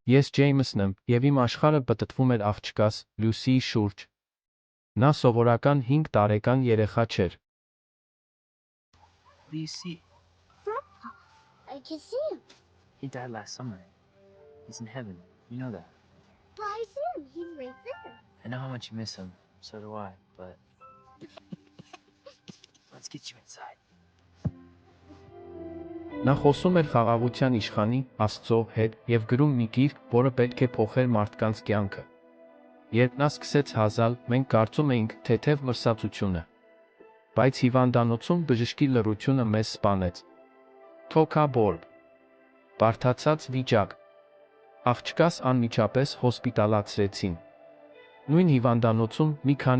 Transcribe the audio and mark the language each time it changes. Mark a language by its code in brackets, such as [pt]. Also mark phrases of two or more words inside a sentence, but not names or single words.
[hy] Ես Ջեյմսն եմ, և իմ աշխարհը պտտվում էր աղջկաս, Լյուսիի շուրջ։ Նա սովորական 5 տարեկան երեխա չէր։ [en] What do you see? Grandpa, I can see him. He died last summer. He's in heaven. You know that. But I see him. He's right there. I know how much you miss him. So do I, but... Let's get you inside. [hy] Նա խոսում էր խաղաղության իշխանի, Աստծո հետ և գրում մի գիրք, որը պետք է փոխեր մարդկանց կյանքը։ Երբ նա սկսեց հազալ, մենք կարծում էինք թեթև մրսածությունը։ Բայց հիվանդանոցում բժշկի լռությունը մեզ սպանեց։ Թոքաբորբ։ Բարդացած վիճակ։ Աղջկաս անմիջապես հոսպիտալացրեցին։ Նույն հիվանդանոցում մի քանի